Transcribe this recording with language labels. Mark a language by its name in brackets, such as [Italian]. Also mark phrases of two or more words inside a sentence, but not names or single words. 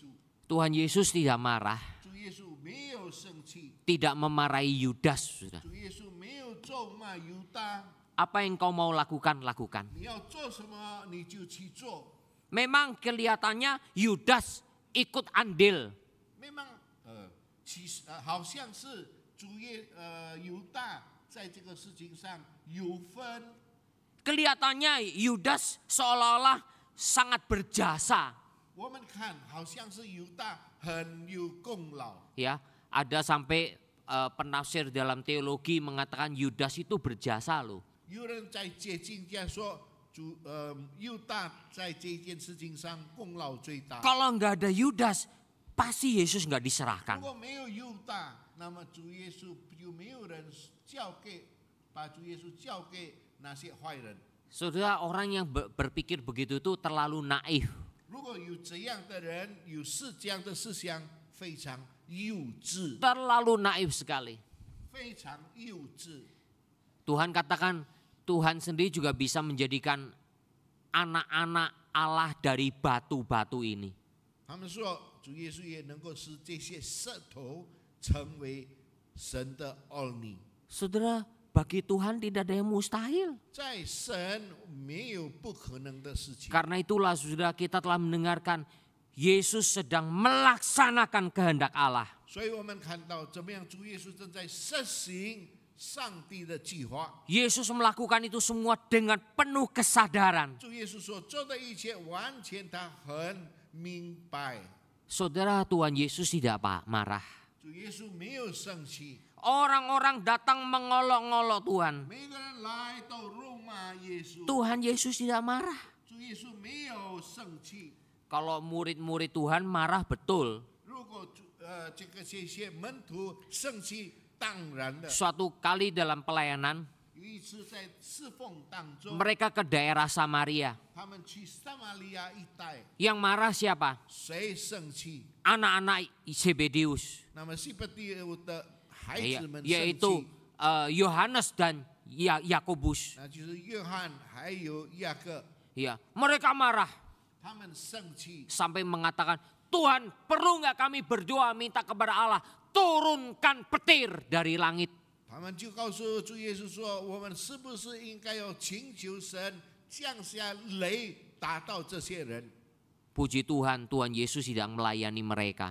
[Indonesian] Tuhan Yesus tidak marah, [Chinese] 主耶稣没有生气， [Indonesian] tidak memarahi Yudas. Saudara. [Chinese] 主耶稣没有咒骂犹大。 [Indonesian] Apa yang kau mau lakukan, lakukan. [Chinese] 你要做什么你就去做。 [Indonesian] Memang kelihatannya Yudas ikut andil. [Chinese] memang 其实好像是犹大在这个事情上有分。 [Indonesian] Kelihatannya Yudas seolah-olah sangat berjasa. [Chinese] 我们看好像是犹大很有功劳。 [Indonesian] Ya, ada sampai penafsir dalam teologi mengatakan Yudas itu berjasa loh. [Chinese] 有人在接近家说，犹大在这件事情上功劳最大。 [Indonesian] Kalau nggak ada Yudas, pasti Yesus nggak [Chinese] 如 [Indonesian] diserahkan. [Chinese] 果没有犹大，那么主耶稣就没有人把主耶稣交给那些坏人。 [Indonesian] Saudara, orang yang berpikir begitu itu terlalu naif. [Chinese] 如果有这样的人，有这样的思想，非常幼稚， [Indonesian] Terlalu naif sekali. [Chinese] 非常幼稚。 [Indonesian] Tuhan katakan, Tuhan sendiri juga bisa menjadikan anak-anak Allah dari batu-batu ini. [Chinese] 他们说，主耶稣也能够使这些石头成为神的儿女。 [Indonesian] Saudara, bagi Tuhan tidak ada yang mustahil. [Chinese] 在神没有不可能的事情。 [Indonesian] Karena itulah saudara, kita telah mendengarkan Yesus sedang melaksanakan kehendak Allah. [Chinese] 所以我们看到怎么样，主耶稣正在实行上帝的计划。 [Indonesian] Yesus melakukan itu semua dengan penuh kesadaran. [Chinese] 主耶稣所做的一切，完全他很明白。 [Indonesian] Saudara, Tuhan Yesus tidak marah. [Chinese] 主耶稣没有生气， [Indonesian] Orang-orang datang mengolok-ngolok Tuhan. [Chinese] 每个人来都辱骂耶稣。 [Indonesian] Tuhan Yesus tidak marah. [Chinese] 主耶稣没有生气。 [Indonesian] Kalau murid-murid Tuhan marah betul. [Chinese] 如果这些门徒生气，当然的。 [Indonesian] Suatu kali dalam pelayanan, [Chinese] 有一次在侍奉当中， [Indonesian] mereka ke daerah Samaria. [Chinese] 他们去撒玛利亚一带， [Indonesian] Yang marah siapa? [Chinese] 谁生气？ [Indonesian] Anak-anak Zebedeus, [Chinese] 那么西伯第欧的孩子们生 [Indonesian] yaitu [Chinese] 气， [Indonesian] Yohanes dan Yakobus. [Chinese] 那就是约翰还有雅各， [Indonesian] Ya, mereka marah [Chinese] 他们生气。 [Indonesian] sampai mengatakan, Tuhan, perlu nggak kami berdoa minta kepada Allah turunkan petir dari langit? [Chinese] 他们就告诉主耶稣说：“我们是不是应该要请求神降下雷打到这些人？” [Indonesian] Puji Tuhan, Tuhan Yesus tidak melayani mereka.